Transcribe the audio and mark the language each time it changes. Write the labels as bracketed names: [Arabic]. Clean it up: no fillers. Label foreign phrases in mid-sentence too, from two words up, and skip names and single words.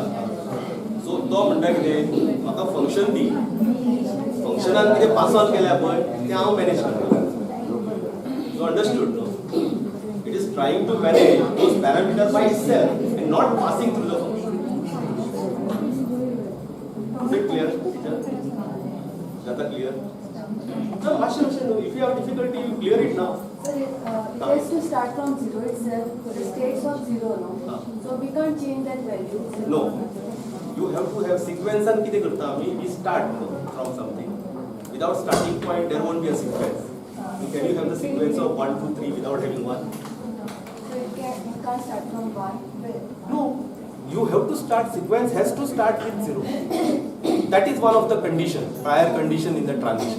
[Konkani] सो तो म्हणटा कितें म्हाका फंक्शन दी फंक्शनान कितें [English] pass on [Konkani] केल्या पळय तें हांव मॅनेज करता. [English] you understood no it is trying to manage those parameters by itself and not passing through the function. is it clear जाता क्लियर no master if you have difficulty you clear it now. Sir, it has to start from zero itself. The states of zero now. So we can't change that value. No, you have to have sequence and [Konkani] किती करता आम्ही [English] we start from something. Without starting point there won't be a sequence. Can you have the sequence of 1 2 3 without having 1? So it can't start from one. No, you have to start sequence has to start with 0. That is one of the conditions, prior condition in the transition.